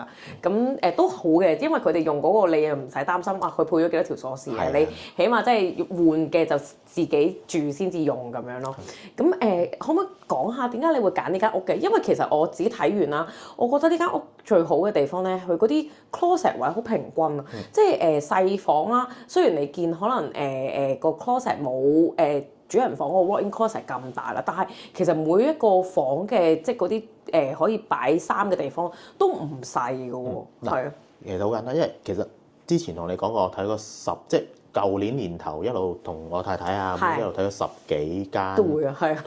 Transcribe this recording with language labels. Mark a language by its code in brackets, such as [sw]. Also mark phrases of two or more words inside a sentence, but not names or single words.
[yue] 咁都好嘅，因為佢哋用嗰個你又唔使擔心佢配咗幾多條鎖匙嘅，你起碼即係換嘅就自己住先至用咁樣咯。咁可唔可以講下點解你會揀呢間屋嘅？因為其實我自己睇完啦，我覺得呢間屋最好嘅地方咧，佢嗰啲 closet 位好平均啊，即係細房啦。雖然你見可能個 closet 冇主人房個 [en] walk-in closet [yue] 咁大啦，但係其實每一個房嘅即係嗰啲可以擺衫嘅地方都唔細㗎喎。係啊，其實好簡單，因為其實之前同你講過，我睇過即係舊年頭一路同我太太啊，一路睇咗10幾間都會啊，係啊，